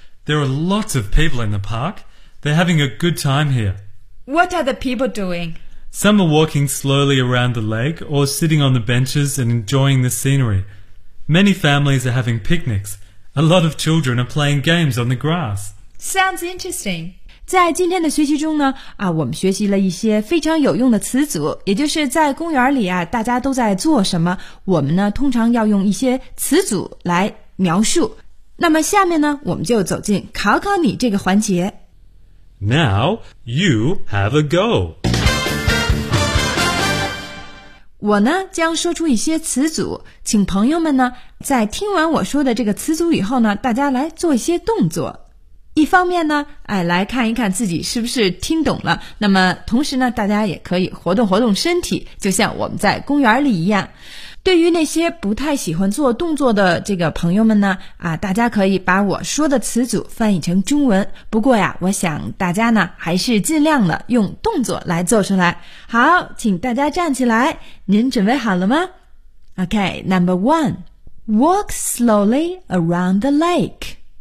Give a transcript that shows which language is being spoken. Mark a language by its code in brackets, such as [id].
[en] There are lots of people in the park. They're having a good time here. What are the people doing? Some are walking slowly around the lake or sitting on the benches and enjoying the scenery. Many families are having picnics. A lot of children are playing games on the grass. Sounds interesting. [zh] 在今天的学习中呢，我们学习了一些非常有用的词组，也就是在公园里啊，大家都在做什么，我们呢通常要用一些词组来描述。那么下面呢，我们就走进考考你这个环节。 [en] Now you have a go。 [zh] 我呢将说出一些词组，请朋友们呢在听完我说的这个词组以后呢，大家来做一些动作。一方面呢，来看一看自己是不是听懂了。那么同时呢，大家也可以活动活动身体，就像我们在公园里一样。对于那些不太喜欢做动作的这个朋友们呢，大家可以把我说的词组翻译成中文。不过呀，我想大家呢，还是尽量的用动作来做出来。好，请大家站起来，您准备好了吗？ [en] Okay, number one, walk slowly around the lake.